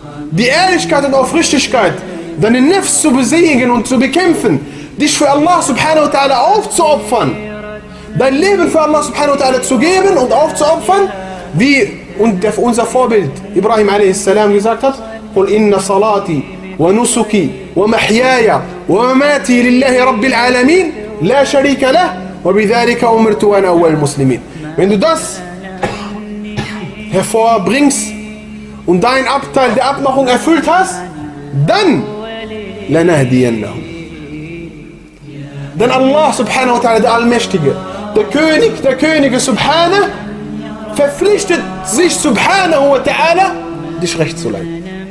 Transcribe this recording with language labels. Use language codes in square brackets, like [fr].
[de] Die Ehrlichkeit und Aufrichtigkeit, deine Nefs zu besiegen und zu bekämpfen, dich für Allah subhanahu wa ta'ala aufzuopfern, dein Leben für Allah subhanahu wa ta'ala zu geben und aufzuopfern, wie und unser Vorbild Ibrahim a.s. gesagt hat, [ar] قُلْ إِنَّ صَلَاتِي وَنُسُكِي وَمَحْيَايَ وَمَمَاتِي لِلَّهِ رَبِّ الْعَالَمِينَ لَا شَرِيكَ لَهُ وَبِذَلِكَ أُمِرْتُ أَنَا أَوَّلُ الْمُسْلِمِينَ. [de] Wenn du das hervorbringst und deinen Abteil der Abmachung erfüllt hast, dann لَنَهْدِيَنَّهُ. Denn Allah subhanahu wa ta'ala, der Allmächtige, der Könige subhanahu, verpflichtet sich subhanahu wa ta'ala, dich recht zu leiten.